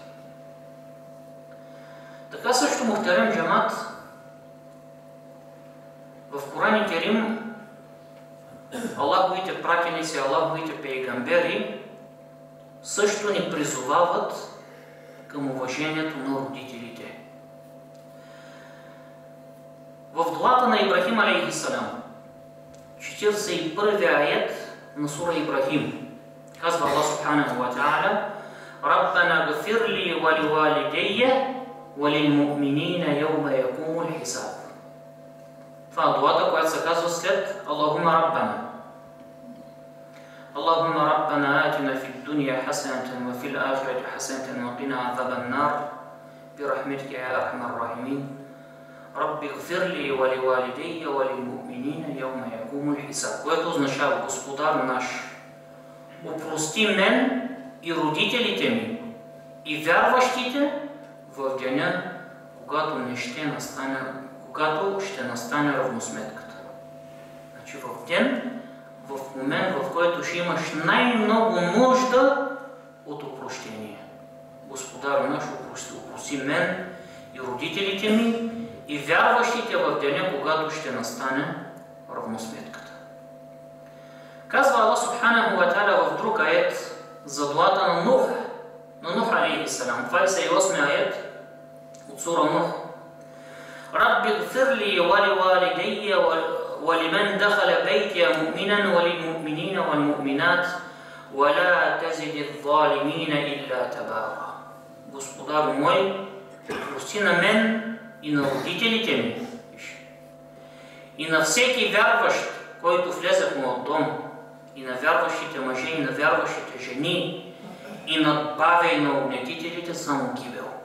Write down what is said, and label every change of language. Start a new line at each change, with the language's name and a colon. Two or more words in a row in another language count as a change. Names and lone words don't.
Bulgarian: Така също,
Turkish: muhterem cemaat,
Bulgarian: в Коран Керим Аллаховите пратеници, Аллаховите пейгамбери също ни призовават към уважението на родителите. В дуата на Ибрахим
Arabic: عليه السلام,
Bulgarian: 41-ви аят на сура Ибрахим, казва Аллах
Arabic: سبحانه وتعالى: ربنا اغفر لي ولوالدي وللمؤمنين يوم يقوم الحساب.
Bulgarian: Това е дуата, която се казва след
Arabic: اللهم ربنا. اللهم ربنا آتنا في الدنيا حسنة وفي الآخرة حسنة وقنا عذاب النار برحمتك يا أرحم الراحمين. رب اغفر لي ولوالدي وللمؤمنين يوم يقوم الحساب.
Bulgarian: Което означава: Господар наш, опрости мен и родителите ми и вярващите в деня, когато ще настане равносметката. Значи в ден, в момент, в който ще имаш най-много нужда от опрощение. Господар наш, опрости мен и родителите ми и вярващите в деня, когато ще настане равносметката. Казва Аллах
Arabic: سبحانه وتعالى
Bulgarian: в друг аят за дуата на Нух
Arabic: عليه السلام,
Bulgarian: 28 аят от сура Нух:
Arabic: رب اغفر لي ولوالدي ولمن دخل بيتي مؤمنا وللمؤمنين والمؤمنات ولا تزد الظالمين إلا تبارا.
Bulgarian: Господар мой, прости на мен и на родителите ми и на всеки вярващ, който влезе в моят дом, и на вярващите мъже, и на вярващите жени, и надбавя и на огнетителите само гибел.